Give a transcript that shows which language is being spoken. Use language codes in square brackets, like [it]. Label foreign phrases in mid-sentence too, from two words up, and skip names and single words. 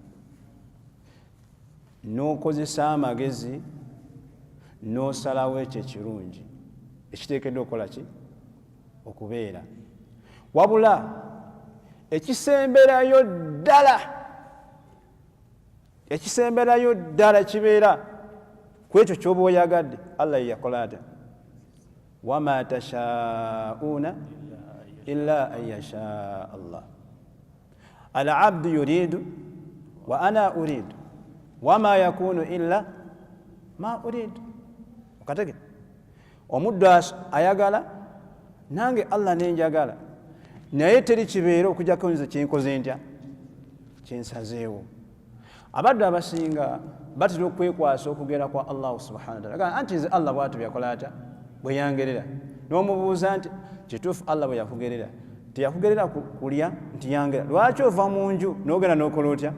[lg] n'okozesa amagezi n'osalawo ekyo ekirungi ekiteekeddwa okukola ki okubeera wabula ekisemberayo ddala kibeera ku ekyo ky'oba oyagadde allah yeyakola ata [ar] وما تشاؤون إلا أن يشاء الله العبد يريد وأنا أريد وما يكون إلا ما أريد [lg] okatege omuddu ayagala nange allah nenjagala naye teri kibeera okujjako nze kyenkoze ntya kyensazeewo abaddu abasinga batera okwekwasa okugera kwa [ar] الله سبحانه وتعالى [lg] anti nze allah bwatu byakola ata bwe yangerera n'omubuuza nti kituufu allah bwe yakugerera teyakugerera kulya nti yangera lwaki ova mu nju n'ogenda n'okola otya